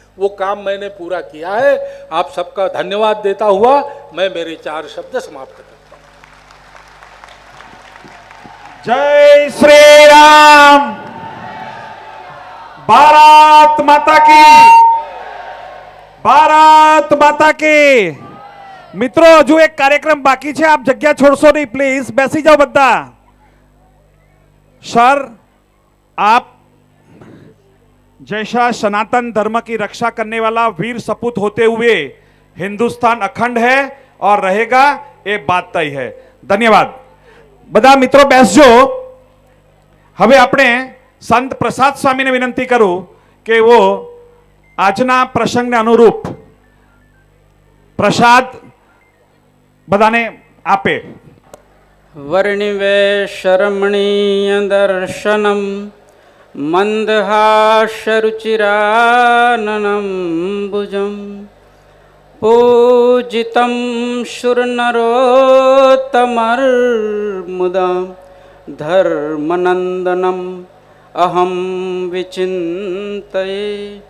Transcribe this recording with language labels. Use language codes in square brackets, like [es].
[hi] वो काम मैंने पूरा किया है। आप सबका धन्यवाद देता हुआ मैं मेरे 4 शब्द समाप्त करता हूं। जय श्री राम। भारत माता की, भारत माता की। [gu] મિત્રો હજુ એક કાર્યક્રમ બાકી છે, આપ જગ્યા છોડશો નહીં પ્લીઝ, બેસી જાઓ બધા। [hi] સર, आप जैसा सनातन धर्म की रक्षा करने वाला वीर सपूत होते हुए हिंदुस्तान अखंड है और रहेगा, ये बात तय है। धन्यवाद। [gu] બધા મિત્રો બેસજો। હવે આપણે સંત પ્રસાદ સ્વામીને વિનંતી કરું કે वो આજના પ્રસંગને અનુરૂપ પ્રસાદ બધાને આપે। [sa] वर्णिवेशरमणीय दर्शनम मंदहासरुचिराननं भुजं पूजितं शूरनरोत्तमर्मुदा धर्मनंदनम अहम विचिन्तये।